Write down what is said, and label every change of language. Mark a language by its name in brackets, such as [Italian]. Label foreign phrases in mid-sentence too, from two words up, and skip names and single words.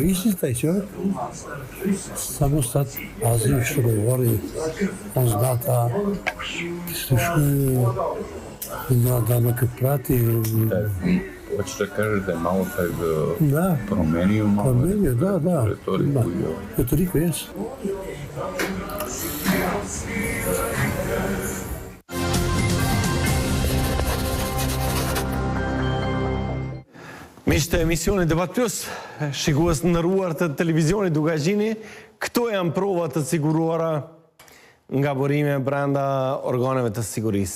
[Serbian] Isti taj čovjek, samo sad pazi što govori, on zna da slušuje, da nekad prati. Hoćeš da kažeš da je malo taj Promenio, da. Retoriku, jes. [Albanian] Miqtë e emisioni Debat Plus, shikues të nderuar të televizionit Dugaqini, këto janë provat të siguruara nga burime brenda organeve të sigurisë.